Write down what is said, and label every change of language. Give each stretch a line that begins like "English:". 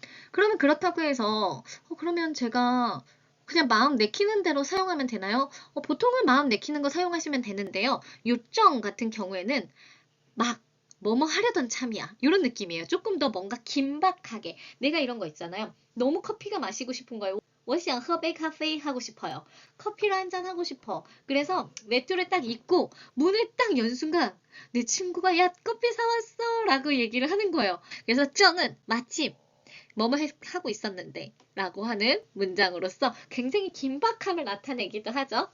Korean: 그러면 그렇다고 해서 그러면 제가 그냥 마음 내키는 대로 사용하면 되나요? 보통은 마음 내키는 거 사용하시면 되는데요. 요정 같은 경우에는 막 뭐뭐 하려던 참이야. 이런 느낌이에요. 조금 더 뭔가 긴박하게. 내가 이런 거 있잖아요. 너무 커피가 마시고 싶은 거예요.
Chinese: 我想喝杯咖啡
Korean: 하고 싶어요. 커피를 한잔 하고 싶어. 그래서 외투를 딱 입고 문을 딱 연 순간 내 친구가 야 커피 사왔어 라고 얘기를 하는 거예요. 그래서 정은 마침 뭐뭐 하고 있었는데 라고 하는 문장으로서 굉장히 긴박함을 나타내기도 하죠.